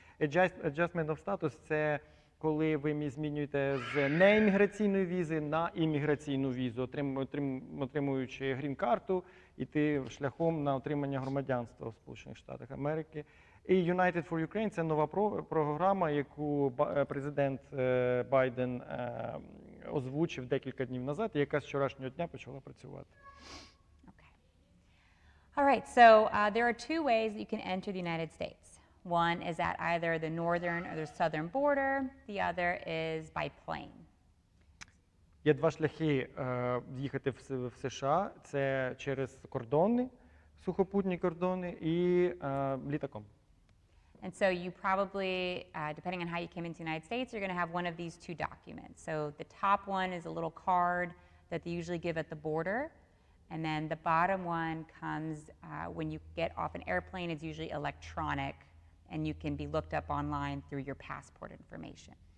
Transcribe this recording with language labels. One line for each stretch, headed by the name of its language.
Ukrainian: Adjustment of status – це коли ви змінюєте з неімміграційної візи на імміграційну візу, отримуючи грін-карту, іти шляхом на отримання громадянства в Сполучених Штатах Америки. І United for Ukraine – це нова програма, яку президент Байден озвучив декілька днів назад, і яка з вчорашнього дня почала працювати.
English: All right, so there are two ways that you can enter the United States. One is at either the northern or the southern border. The other is by plane.
Ukrainian: Є два шляхи в'їхати в США. Це через кордони, сухопутні кордони і літаком.
English: And so you probably, depending on how you came into the United States, you're going to have one of these two documents. So the top one is a little card that they usually give at the border. And then the bottom one comes when you get off an airplane. It's usually electronic, and you can be looked up online through your passport information.